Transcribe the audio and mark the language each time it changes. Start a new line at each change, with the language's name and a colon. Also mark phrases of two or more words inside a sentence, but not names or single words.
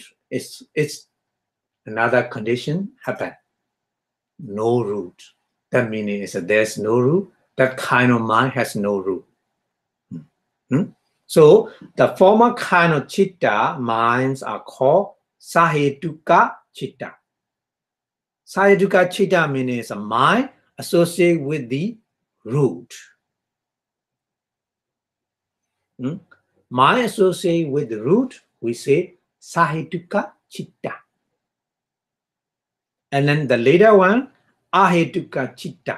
English: It's another condition happen. No root. That means there's no root. That kind of mind has no root. So the former kind of citta minds are called
Pali: sahetuka citta. Sahetuka citta
English: means a mind associated with the root. Mind associated with the root, we say
Pali: sahetuka citta.
English: And then the later one,
Pali: ahetuka citta.